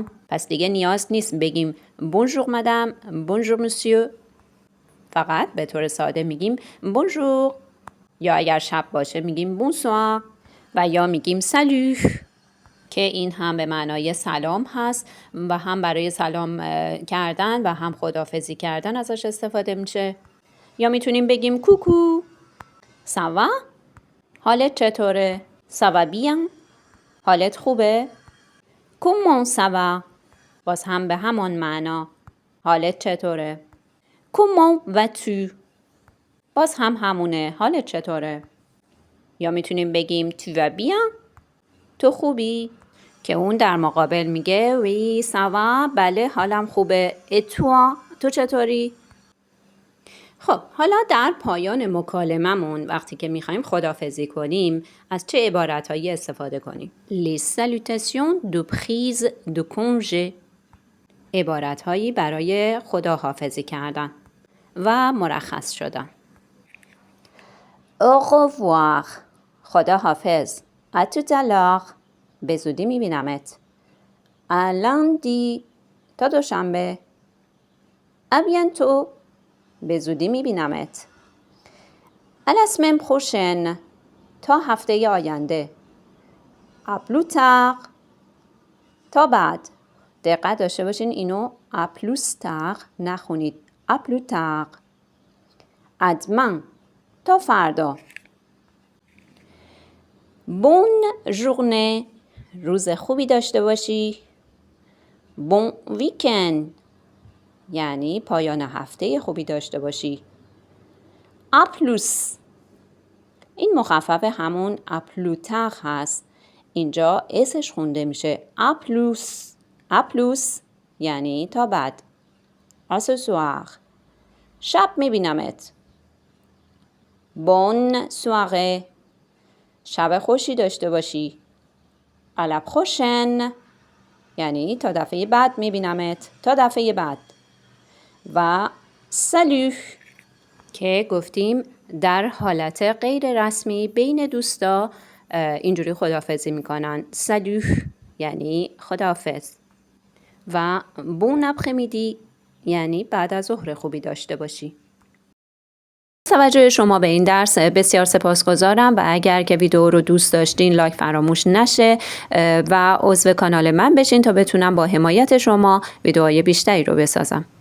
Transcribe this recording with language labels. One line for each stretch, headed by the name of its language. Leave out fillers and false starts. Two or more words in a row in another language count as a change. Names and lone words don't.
Persian: پس دیگه نیاز نیست بگیم
French: bonjour madame bonjour monsieur.
Persian: فقط به طور ساده میگیم bonjour. یا اگر شب باشه میگیم bonsoir و یا میگیم salut که این هم به معنای سلام هست و هم برای سلام کردن و هم خداحافظی کردن ازش استفاده میشه. یا میتونیم بگیم کوکو
French: ça va
Persian: حالت چطوره؟
French: ça va bien
Persian: حالت خوبه؟
French: comment ça va
Persian: باز هم به همان معنا حالت چطوره؟
French: comment vas-tu
Persian: باز هم همونه حالت چطوره؟ یا میتونیم بگیم
French: tu vas bien
Persian: تو خوبی؟ که اون در مقابل میگه
French: oui ça va
Persian: بله حالم خوبه
French: et toi
Persian: تو چطوری؟ خب حالا در پایان مکالممون وقتی که میخوایم خداحافظی کنیم از چه عبارتهایی استفاده کنیم؟
French: Les salutations de prise de congé
Persian: عبارتهایی برای خداحافظی کردن و مرخص شدن.
French: Au revoir خداحافظ. À tout à l'heure
Persian: به زودی میبینمت.
French: À lundi
Persian: تا دوشنبه.
French: À bientôt
Persian: به زودی میبینمت.
French: À la semaine prochaine
Persian: تا هفته آینده.
French: À plus tard
Persian: تا بعد. دقت داشته باشین اینو
French: à plus tard
Persian: نخونید.
French: À plus tard. À demain
Persian: تا فردا.
French: Bonne journée
Persian: روز خوبی داشته باشی.
French: Bon weekend
Persian: یعنی پایان هفته خوبی داشته باشی.
French: A plus
Persian: این مخفف همون
French: a plus tard
Persian: هست. اینجا اسش خونده میشه
French: a plus. A plus
Persian: یعنی تا بعد.
French: A ce soir
Persian: شب میبینمت.
French: Bonne soirée
Persian: شب خوشی داشته باشی.
French: À la prochaine
Persian: یعنی تا دفعه بعد میبینمت. تا دفعه بعد. و salut که گفتیم در حالت غیر رسمی بین دوستا اینجوری خداحافظی میکنن. salut یعنی خداحافظ. و
French: bon après-midi
Persian: یعنی بعد از ظهر خوبی داشته باشی. توجه شما به این درس بسیار سپاسگزارم و اگر که ویدیو رو دوست داشتین لایک فراموش نشه و عضو کانال من بشین تا بتونم با حمایت شما ویدیوهای بیشتری رو بسازم.